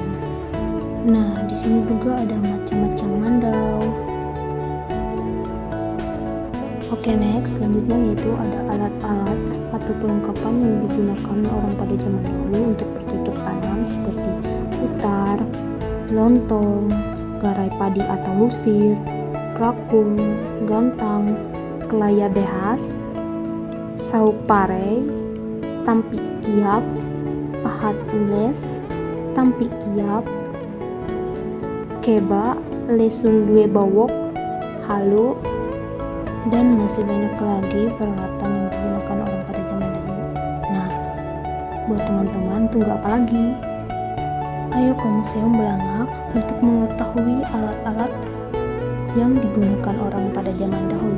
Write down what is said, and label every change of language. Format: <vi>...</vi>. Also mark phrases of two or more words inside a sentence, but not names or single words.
<id>Nah, di sini juga ada macam-macam mandau. Oke, next selanjutnya yaitu ada alat-alat atau perlengkapan yang digunakan orang pada zaman dahulu untuk bercocok tanam seperti utar, lontong, garai padi atau lusir, rakung, gantang, kelaya behas, sauk pare, tampi kiap, pahat ules, tampi kiap, keba, lesung due bawok, halu, dan masih banyak lagi peralatan yang digunakan orang pada zaman dahulu. Nah, buat teman-teman tunggu apa lagi? Ayo ke Museum Belanga untuk mengetahui alat-alat yang digunakan orang pada zaman dahulu.</id>